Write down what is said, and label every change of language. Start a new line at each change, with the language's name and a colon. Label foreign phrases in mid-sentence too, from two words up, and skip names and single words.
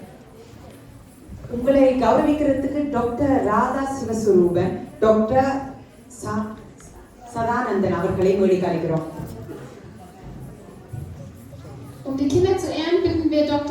Tamil: உங்களை கௌரவிக்கிறதுக்கு டாக்டர் ராதா சிவஸ்வரூபன் டாக்டர் சதானந்தன் அவர்களை மொழிக்கு அழைக்கிறோம்.
German: Um die Kinder zu ehren, bitten wir Dr.